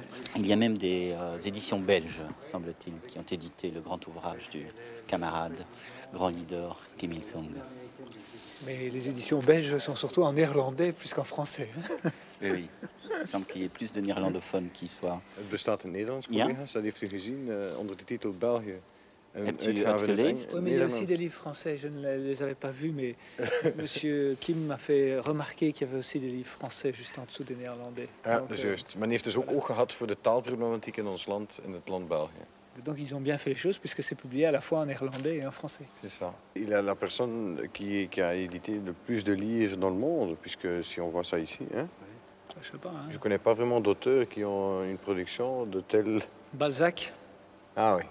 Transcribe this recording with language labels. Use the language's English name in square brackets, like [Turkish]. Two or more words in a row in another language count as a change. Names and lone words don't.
[French] Il y a même des éditions belges, semble-t-il, qui ont édité le grand ouvrage du camarade, grand leader Kim Il-sung. Mais les éditions belges sont surtout en néerlandais plus qu'en français. Oui. Il semble qu'il y ait plus de néerlandophones qui soient... [Dutch] Het bestaat in het Nederlands, collega's. Dat heeft u gezien onder de titel België. Hebt u het gelezen? [French] Oui, mais il y a aussi des livres français. Je ne les avais pas vus, mais monsieur Kim m'a fait remarquer qu'il y avait aussi des livres français juste en dessous des néerlandais. [Dutch] Ja, dat is juist. Men heeft dus ook oog gehad voor de taalproblematiek in ons land, in het land België. [French] Donc ils ont bien fait les choses puisque c'est publié à la fois en néerlandais et en français. C'est ça. Il est la personne qui a édité le plus de livres dans le monde, puisque si on voit ça ici, hein, je sais pas. Hein. Je connais pas vraiment d'auteurs qui ont une production de tel... Balzac. Ah oui.